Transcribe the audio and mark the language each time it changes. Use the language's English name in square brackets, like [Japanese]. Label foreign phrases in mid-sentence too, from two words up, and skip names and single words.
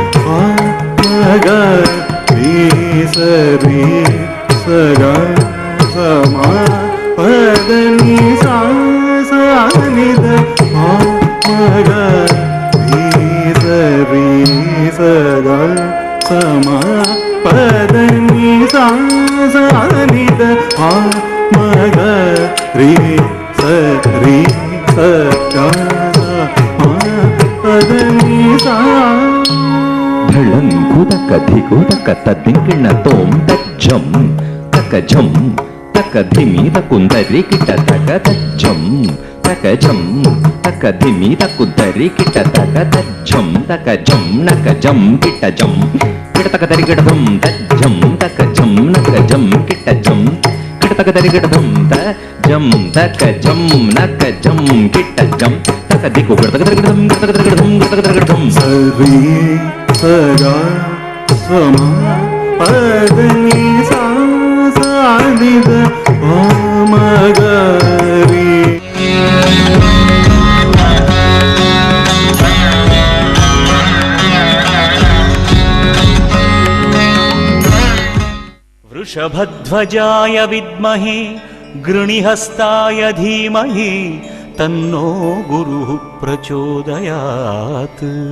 [Sanskrit] पामगरि सरि सगा समा पदनि सा सानिद पामगरि सरि सगा समा पदनि सा सानिद पामगरि सरि सगा पदनि सा ಧಿಂಗಿಣ ತೋಂ ತಜ್ಜಂ ತಕಜಂ ತಕಧಿಮಿ ತಕುಂದರಿ ಕಿಟ ತಕ ತಜ್ಜಂ ತಕಜಂ ತಕಧಿಮಿ ತಕುಂದರಿ ಕಿಟ ತಕ ತಜ್ಜಂ ತಕಜಂ ನಕಜಂ ಕಿಟಜಂ ಕಿಟತಕದರಿ ಗಿಡಧಂ ತಜ್ಜಂ ತಕಜಂ ನಕಜಂ ಕಿಟಜಂ ಕಿಟತಕದರಿ ಗಿಡಧಂ ತಜಂ ತಕಜಂ ನಕಜಂ ಕಿಟಜಂ ತಕದಿಕು ಗಿಡತಕದರಿ ಗಿಡಧಂ ಗಿಡತಕದರಿ ಗಿಡಧಂ ಗಿಡತಕದರಿ ಗಿಡಧಂ सरि सगा समा पदनि सा सानिद पामगरि वृषभध्वजाय विद्महे गृणिहस्ताय धीमहि तन्नो गुरुः प्रचोदयात्